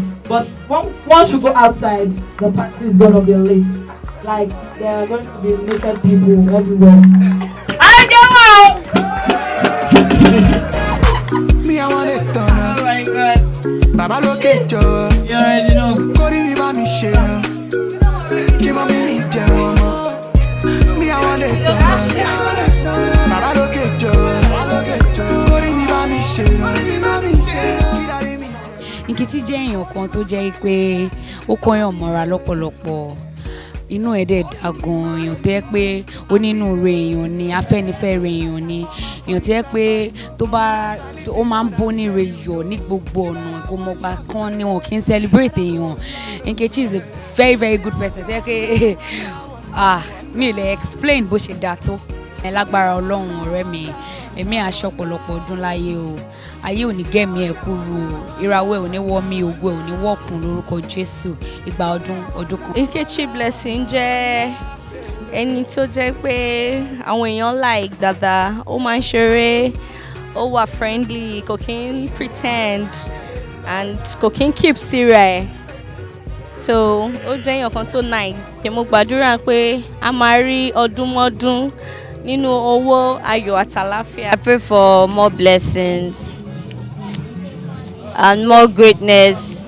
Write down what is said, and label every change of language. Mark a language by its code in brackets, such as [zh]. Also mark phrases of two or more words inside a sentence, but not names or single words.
[en] But once we go outside, the party is gonna be lit. Like there are going to be naked people everywhere. I go out. Me, I want it done. Oh my God. Baba look at you. You already know. [yo] Kori mi ba mi she na. [en] Give me me jamo. Me, I want it done. Baba look at you. [yo] Kori mi ba mi she na. Nkechi jẹ́ èèyàn kan tó jẹ́ pé ó kọ́yàn mọ́ra lọ́pọ̀lọpọ̀. Inú ẹ̀ dẹ̀ dá gan-an, èèyàn tó yẹ pé onínúure èèyàn ni, afẹ́nifẹ́re èèyàn ni, èèyàn tó yẹ pé ó máa ń bóníire yọ̀ ní gbogbo ọ̀nà, kò mọ̀gbà kan ni wọn kì í celebrate èèyàn. Nkechi [en] is a very very good person [yo] tó yẹ pé mi lè explain bó ṣe dá tó. Ẹ lágbára Ọlọ́run ọ̀rẹ́ mi, èmi aṣọ ọ̀pọ̀lọpọ̀ ọdún láyé o, ayé ò ní gẹ̀mí ẹ̀ kúrú o, ìràwọ̀ ẹ̀ ò ní wọ́ mi, ògo ẹ̀ ò ní wọ́kùn lórúkọ Jésù, ìgbà ọdún kan. Nkechi Blessing jẹ́ ẹni tó jẹ́ pé àwọn èèyàn like dáadáa, ó máa ń ṣeré, ó wà friendly, kò kí ń [en] pretend and [yo] kò kí ń keep síra ẹ̀. So ó jẹ́ èèyàn kan tó nice. Mo gbàdúrà pé a máa rí ọdún mọ́dún nínú owó ayọ̀ àtàláfíà. [en] I pray for more blessings and more greatness.